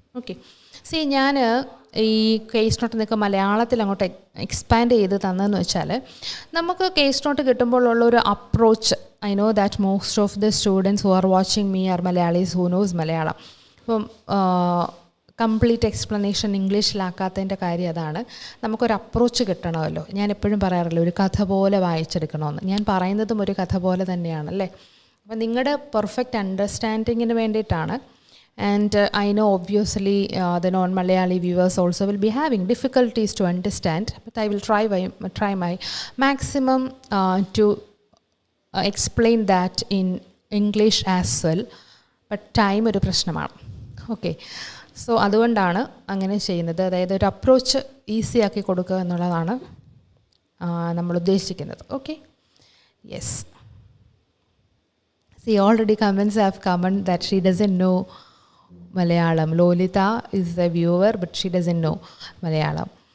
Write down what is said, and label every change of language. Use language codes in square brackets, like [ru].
[ml] Okay, C ഞാൻ ഈ case not നിങ്ങൾക്ക് മലയാളത്തിൽ അങ്ങോട്ട് എക്സ്പാൻഡ് ചെയ്ത് തന്നതെന്ന് വെച്ചാൽ, നമുക്ക് case not കിട്ടുമ്പോഴുള്ളൊരു approach, [en] I know that most of the students who are watching me are Malayalis who knows Malayalam. [ml] അപ്പം കംപ്ലീറ്റ് എക്സ്പ്ലനേഷൻ ഇംഗ്ലീഷിലാക്കാത്തതിൻ്റെ കാര്യം അതാണ്. നമുക്കൊരു അപ്രോച്ച് കിട്ടണമല്ലോ. ഞാൻ എപ്പോഴും പറയാറില്ല ഒരു കഥ പോലെ വായിച്ചെടുക്കണമെന്ന്. ഞാൻ പറയുന്നതും ഒരു കഥ പോലെ തന്നെയാണല്ലേ. അപ്പം നിങ്ങളുടെ പെർഫെക്റ്റ് അണ്ടർസ്റ്റാൻഡിങ്ങിന് വേണ്ടിയിട്ടാണ്. [en] And I know obviously the non-Malayali viewers also will be having difficulties to understand, but I will try my maximum to explain that in English as well. But time [ml] ഒരു പ്രശ്നമാണ്. ഓക്കെ, സോ അതുകൊണ്ടാണ് അങ്ങനെ ചെയ്യുന്നത്. അതായത് ഒരു approach easy ആക്കി കൊടുക്കുക എന്നുള്ളതാണ് നമ്മൾ ഉദ്ദേശിക്കുന്നത്. [en] Okay, yes. See, already comments have come that she doesn't know Malayalam. Lolita is a viewer, but she doesn't know Malayalam.